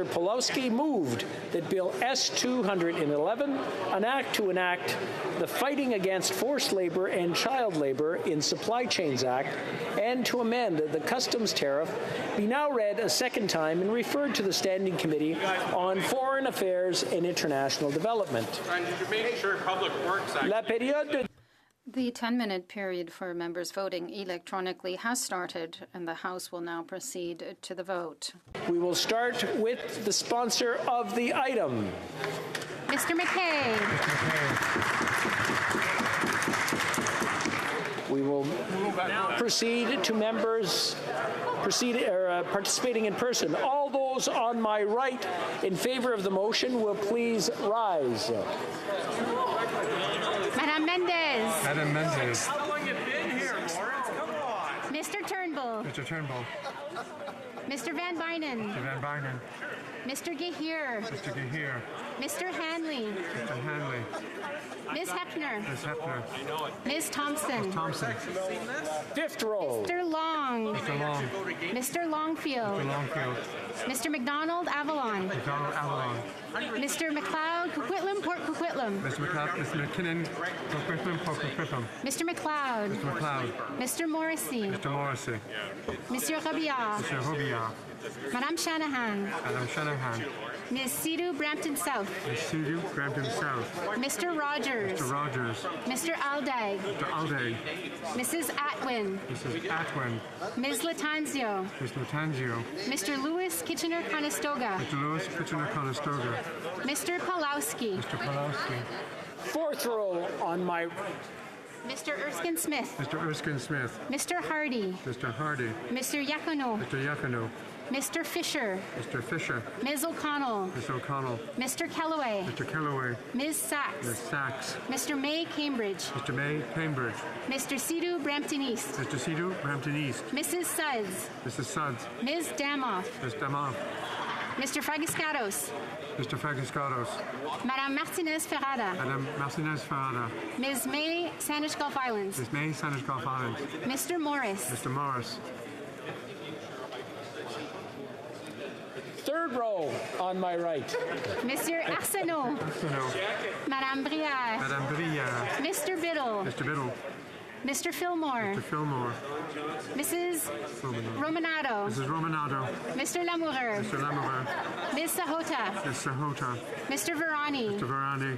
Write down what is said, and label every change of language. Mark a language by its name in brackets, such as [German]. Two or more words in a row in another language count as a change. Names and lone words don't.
[English] Pulowski, moved that Bill S-211, an act to enact the Fighting Against Forced Labor and Child Labor in Supply Chains Act and to amend the customs tariff, be now read a second time and referred to the Standing Committee on Foreign Affairs and International Development. [French] La période. [English] The 10-minute period for members voting electronically has started, and the House will now proceed to the vote. We will start with the sponsor of the item. Mr. McKay. We will proceed to members participating in person. All those on my right in favor of the motion will please rise. Madame Mendez. Madame Mendez. How long have you been here, Lawrence? Come on. Mr. Turnbull. Mr. Turnbull. Mr. Van Bynen. Mr. Van Bynen. Mr. Gahir. Mr. Gahir. Mr. Hanley. Mr. Hanley. Ms. Hepner. Ms. Hepner. Ms. Thompson. Ms. Thompson. Fifth row. Mr. Long. Mr. Long. Mr. Longfield. Mr. Longfield. Mr. McDonald Avalon. McDonald Avalon. Mr. McLeod Coquitlam Port Coquitlam. Mr. McLeod. Mr. McKinnon Coquitlam Port Coquitlam. Mr. McLeod. Mr. McLeod. Mr. Morrissey. Mr. Morrissey. Monsieur Robillard. Mr. Robillard. Madame Shanahan. Madame Shanahan. Ms. Sidhu Brampton South. Ms. Sidhu Brampton South. Mr. Rogers. Mr. Rogers. Mr. Aldag. Mr. Aldag. Mrs. Atwin. Mrs. Atwin. Ms. Latanzio. Ms. Latanzio. Mr. Lewis Kitchener-Conestoga. Mr. Lewis Kitchener-Conestoga. Mr. Pulowski. Mr. Pulowski. Fourth row on my Mr. Erskine Smith. Mr. Erskine Smith. Mr. Hardy. Mr. Hardy. Mr. Yacono. Mr. Yacono. Mr. Fisher. Mr. Fisher. Ms. O'Connell. Ms. O'Connell. Mr. Kellaway. Mr. Kellaway. Ms. Sachs. Ms. Sachs. Mr. May Cambridge. Mr. May Cambridge. Mr. Sidhu Brampton East. Mr. Sidhu Brampton East. Mrs. Suds. Mrs. Suds. Ms. Damoff. Ms. Damoff. Mr. Fragiscatos. Mr. Fragiscatos. Madame Martinez Ferrada. Madame Martinez Ferrada. Ms. May Sandwich Gulf Islands. Ms. May Sandwich Gulf Islands. Mr. Morris. Mr. Morris. third row on my right. Monsieur Arsenault. Madame Brière. Madame Brière. Mr. Biddle. Mr. Biddle. Mr. Fillmore. Mr. Fillmore. Mrs. Romanado. Mrs. Romanado. Mr. Lamoureux. Mr. Lamoureux. Ms. Sahota. Ms. Sahota. Mr. Verani. Mr. Verani.